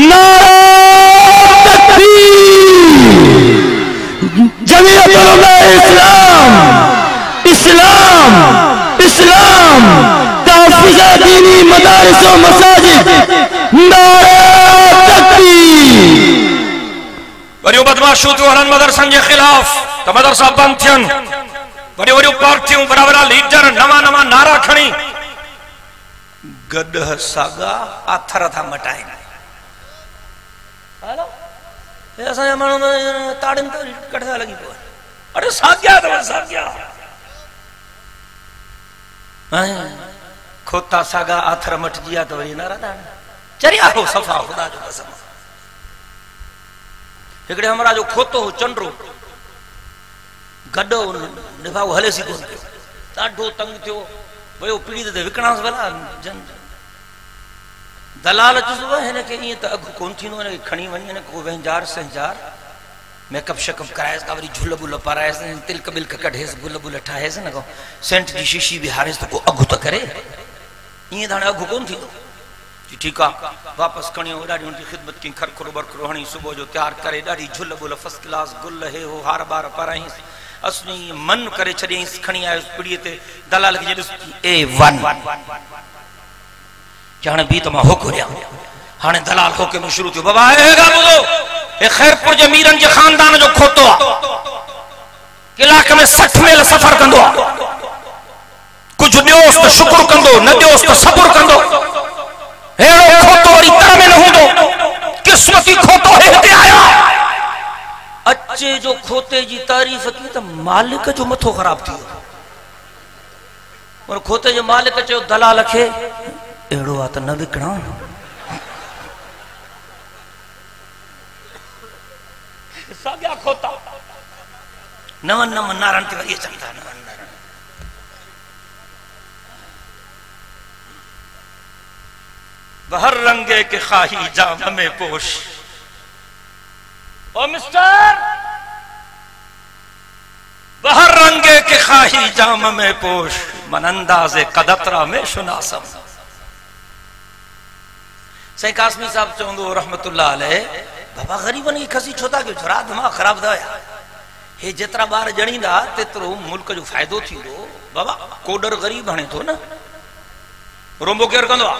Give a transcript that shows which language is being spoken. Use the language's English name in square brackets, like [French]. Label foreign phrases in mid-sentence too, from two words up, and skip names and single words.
[Urdu] نعرۂ تکبیر جمعیت علمائے اسلام اسلام اسلام تحفظ دینی مدارس و مساجد نعرۂ تکبیر. [Sindhi] वरियो बदमाशूं थियूं हलनि मदरसनि जे ख़िलाफ़ त मदरसा बंदि थियनि वॾियूं वॾियूं पार्टियूं बड़ा बड़ा लीडर नवां नवां नारा खणी गॾ सागा आथर था मटाइनि। हेलो हे असांजा माण्हू ताड़ियुनि ते कटदा लॻी पियो आहे। अरे साॻिया अथव साॻिया। खोता सागा आथर मटिजी विया त वरी नाराज़ चरिया हो सफ़ा ख़ुदा जो कसम। हिकिड़े हमरा जो खोतो हो चंडरो गॾो निभाउ हले सी कोन पियो, ॾाढो तंग थियो वियो पीड़ी ते विकणांसि भला जन दलाल चुसो हिनखे ईअं त अघु कोन थींदो, हिनखे खणी वञी हिन को वंजार संजार मेकअप शेकअप कराएसि का वरी झुल बुल पाराएसि तिलक बिलक कढेसि गुल बुल ठाहेसि न को सेंट जी शीशी बि हारेसि त को अघु त करे, ईअं त हाणे अघु कोन थींदो। जी ठीकु आहे वापसि खणी ॾाढी हुनजी ख़िदमत कई, खरखुरो बरखुरो हणी सुबुह जो तयारु करे ॾाढी झुल बुल [English] first class [Sindhi] गुल हे हो हार बार पाराईंसि असली मन करे छॾियईंसि खणी आयुसि पीड़ीअ ते दलाल खे A1 कि हाणे बि त मां होको ॾियां। हाणे दलाल होके में शुरू थियो बाबा हे ॻाल्हि ॿुधो हे ख़ैरपुर जे मीरनि जे ख़ानदान जो खोतो आहे, इलाइक़े में 60 मेल सफ़र कंदो आहे, कुझु ॾियोसि त शुक्र कंदो न ॾियोसि त सबुर कंदो। अहिड़ो खोतो वरी तर में न हूंदो, क़िस्मती खोतो हिते आया। अचे जो खोते जी तारीफ़ की त मालिक जो मथो ख़राब थी वियो। और खोते जो मालिक चयो दलाल खे अहिड़ो आहे त न विकिणा। साॻिया खोता नवन नवन नारनि ते वरी अचनि था। [Persian] بهر رنگی که خواهی جامه می‌پوش. ओ मिस्टर بهر رنگی که خواهی جامه می‌پوش من انداز قدت را می‌شناسم. [Sindhi] सही कासमी साहब चवंदो [Arabic] رحمة الله عليه [Sindhi] बाबा ग़रीबनि खे खसी छो था कयो, जरा दिमाग़ ख़राब था या हे जेतिरा ॿार ॼणींदा तेतिरो मुल्क जो फ़ाइदो थींदो। बाबा कोडर ग़रीब हणे थो न, रोंबो केरु कंदो आहे?